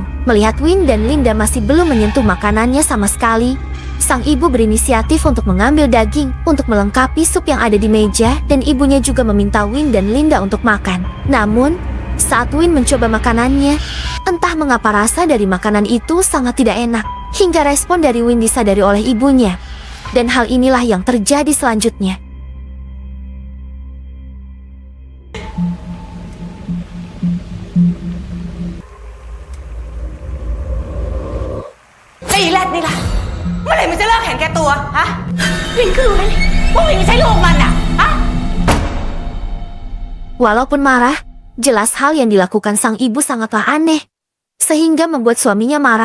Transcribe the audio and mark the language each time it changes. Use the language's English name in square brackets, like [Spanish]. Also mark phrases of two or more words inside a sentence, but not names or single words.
[Indonesian] Melihat Win dan Linda masih belum menyentuh makanannya sama sekali, sang ibu berinisiatif untuk mengambil daging untuk melengkapi sup yang ada di meja, dan ibunya juga meminta Win dan Linda untuk makan. Namun, saat Win mencoba makanannya, entah mengapa rasa dari makanan itu sangat tidak enak, hingga respon dari Win disadari oleh ibunya. Dan hal inilah yang terjadi selanjutnya. [Thai] ไอ้แรดนี่ล่ะเมื่อไหร่มันจะเลิกเห็นแก่ตัวฮะวินก็รู้แล้วนี่ว่าวินไม่ใช่ลูกมันอ่ะฮะ [Indonesian] Walaupun marah, jelas hal yang dilakukan sang ibu sangatlah aneh, sehingga membuat suaminya marah.